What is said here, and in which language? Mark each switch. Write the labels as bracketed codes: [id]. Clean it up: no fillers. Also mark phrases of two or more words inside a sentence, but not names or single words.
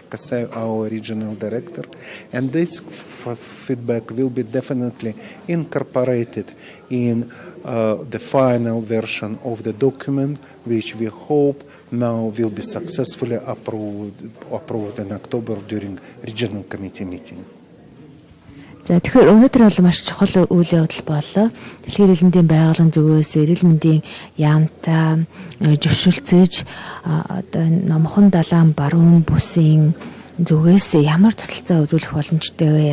[en] Kasai, our regional director. And this feedback will be definitely incorporated in the final version of the document, which we hope now will be successfully approved in October during regional committee meeting. [mn] За тэгэхээр өнөөдөр бол маш чухал үйл явдал боллоо. Дэлхийн эрүүл мэндийн байгууллагын зүгээс эрүүл мэндийн яамтай зөвшөлдсөж одоо номхон далайн баруун бүсийн зүгээс ямар тусалцаа үзүүлэх боломжтой вэ?